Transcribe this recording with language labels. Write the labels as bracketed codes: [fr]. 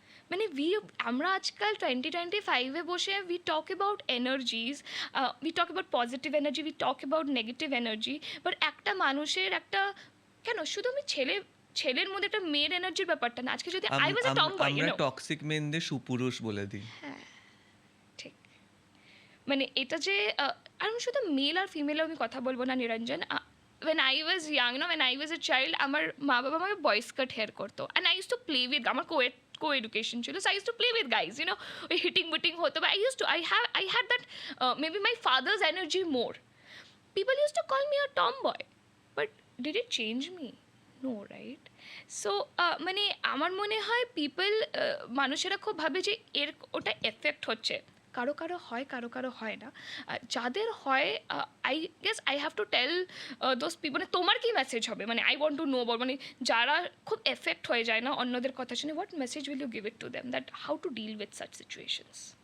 [bn] মানে আমরা আজকাল 2025-এ বসে [en] we talk about energies, we talk about positive energy, we talk about negative energy, [bn] but একটা মানুষের একটা, কেন শুধু আমি ছেলের মধ্যে একটা মেয়ের এনার্জির ব্যাপারটা না, আজকে যদি [en] I was a tomboy, [bn] আমরা টক্সিক মেনদের সুপুরুষ বলে দিই। ঠিক, মানে এটা যে আমি শুধু মেল আর ফিমেল আমি কথা বলবো না নিরঞ্জন। [en] when I was young, when I was a child, [bn] আমার মা বাবা আমাকে বয়েজ কাট হেয়ার করতো, [en] and I used to play with, [bn] আমার co-education ছিল, [en] so I used to play with guys, [bn] ওই হিটিং বুটিং হতো, [en] but I had that maybe my father's energy more. People used to call me a tomboy, but did it change me? No, right? [bn] So মানে আমার মনে হয় মানুষেরা খুব ভাবে যে ওটা এফেক্ট হচ্ছে, কারো কারো হয়, কারো কারো হয় না। যাদের হয়, [en] I guess I have to tell those people, [bn] মানে তোমার কি মেসেজ হবে, [en] মানে I want to know about, [bn] মানে যারা খুব এফেক্ট হয়ে যায় না অন্যদের কথা শুনে, [en] What message will you give it to them, that how to deal with such situations?